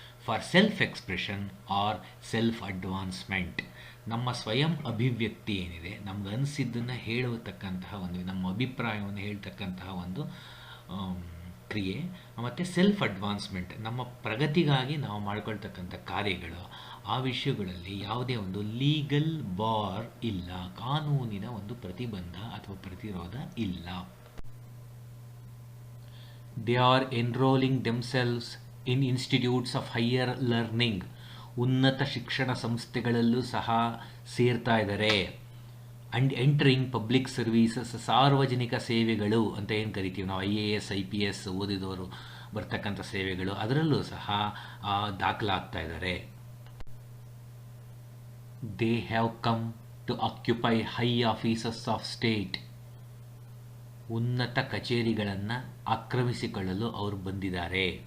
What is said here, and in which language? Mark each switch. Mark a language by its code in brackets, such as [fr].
[en] for self expression or self advancement, [kn] ನಮ್ಮ ಸ್ವಯಂ ಅಭಿವ್ಯಕ್ತಿ ಏನಿದೆ, ನಮ್ಗೆ ಅನಿಸಿದ್ದನ್ನು ಹೇಳತಕ್ಕಂತಹ ಒಂದು, ನಮ್ಮ ಅಭಿಪ್ರಾಯವನ್ನು ಹೇಳ್ತಕ್ಕಂತಹ ಒಂದು ಕ್ರಿಯೆ, ಮತ್ತು ಸೆಲ್ಫ್ ಅಡ್ವಾನ್ಸ್ಮೆಂಟ್, ನಮ್ಮ ಪ್ರಗತಿಗಾಗಿ ನಾವು ಮಾಡ್ಕೊಳ್ತಕ್ಕಂಥ ಕಾರ್ಯಗಳು, ಆ ವಿಷಯಗಳಲ್ಲಿ ಯಾವುದೇ ಒಂದು ಲೀಗಲ್ ಬಾರ್ ಇಲ್ಲ, ಕಾನೂನಿನ ಒಂದು ಪ್ರತಿಬಂಧ ಅಥವಾ ಪ್ರತಿರೋಧ ಇಲ್ಲ. [en] They are enrolling themselves in institutes of higher learning, [kn] ಉನ್ನತ ಶಿಕ್ಷಣ ಸಂಸ್ಥೆಗಳಲ್ಲೂ ಸಹ ಸೇರ್ತಾ ಇದ್ದಾರೆ. [en] and entering public services, [kn] ಸಾರ್ವಜನಿಕ ಸೇವೆಗಳು ಅಂತ ಏನು ಕರಿತೀವಿ ನಾವು, IAS IPS ಓದಿದವರು ಬರ್ತಕ್ಕಂಥ ಸೇವೆಗಳು, ಅದರಲ್ಲೂ ಸಹ ದಾಖಲಾಗ್ತಾ ಇದ್ದಾರೆ. [en] they have come to occupy high offices of state, [kn] ಉನ್ನತ ಕಚೇರಿಗಳನ್ನು ಆಕ್ರಮಿಸಿಕೊಳ್ಳಲು ಅವರು ಬಂದಿದ್ದಾರೆ.